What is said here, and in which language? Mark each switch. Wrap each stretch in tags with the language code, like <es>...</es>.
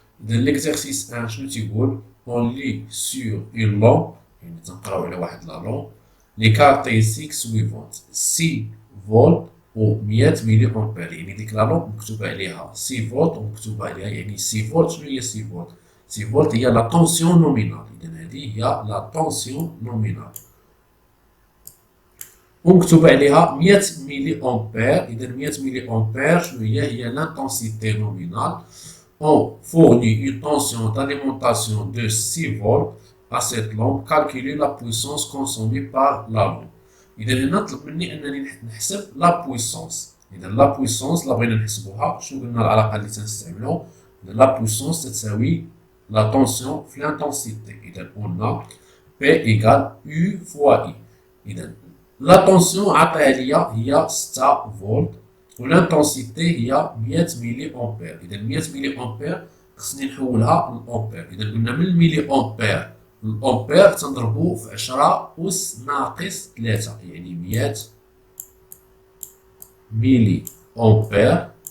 <ar>إذا ليكزارسيس 1 شنو تيقول؟</ar> <fr>اون لي سور اون لامب،</fr> <ar>يعني تنقراو على واحد لا لامب</ar> <fr>لي كاركتيرستيك سويفونت</fr> <ar>6 فولت و 100 ملي أمبير، يعني ديك لا لامب مكتوب عليها 6 فولت ومكتوب عليها يعني 6 فولت. شنو هي 6 فولت؟ 6 فولت هي لا طونسيون نومينال، إذا هذه هي لا طونسيون نومينال، ومكتوب عليها 100 ملي أمبير. إذا 100 ملي أمبير شنو هي؟ هي لانتونسيتي نومينال.</ar> <fr>On fournit une tension d'alimentation de 6 volts à cette lampe. Calculer la puissance consommée par la lampe.</fr> <ar>إذا هنا طلب مني أنني نحسب لا بويسونس. إذا لا بويسونس لا بغينا نحسبوها شنو قلنا العلاقة اللي تنستعملو؟ لا بويسونس تساوي لا طونسيون في لانتونسيتي. إذا قلنا</ar> <fr>P égale U fois I.</fr> <ar>إذا لا طونسيون عطاها ليا هي 6 فولت والانتونسيتي هي 100 ملي أمبير. إذا 100 ملي أمبير خصني نحولها للأمبير. إذا قلنا من الملي أمبير الأمبير تنضربو في 10 أس ناقص 3، يعني 100 ملي أمبير.</ar>